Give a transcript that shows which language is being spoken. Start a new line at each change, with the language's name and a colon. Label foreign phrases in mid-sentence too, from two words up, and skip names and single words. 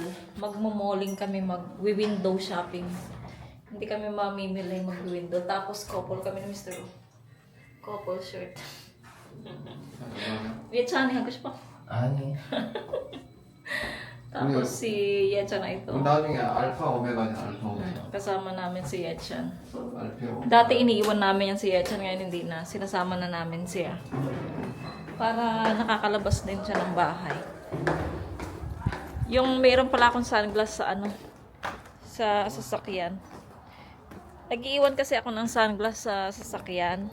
Filipino: Magmo-malling kami, mag-
English: window shopping.
Filipino: Hindi kami mamimili mag-window. Tapos couple kami ni Mr.
English: Couple shirt.
Filipino: Yechan, hagos pa.
Korean: 아니.
Filipino: Tapos si Yechan na ito.
Korean: 나중에 알파 오메가냐 알파 오메가.
Filipino: Kasama namin si Yechan.
Korean: 알파 오메가.
Filipino: Dati iniiwan namin yan si Yechan, ngayon hindi na. Sinasama na namin siya. Para nakakalabas din siya ng bahay. Yung mayroon pala akong sunglass sa sasakyan. Nag-iiwan kasi ako ng sunglass sa sasakyan.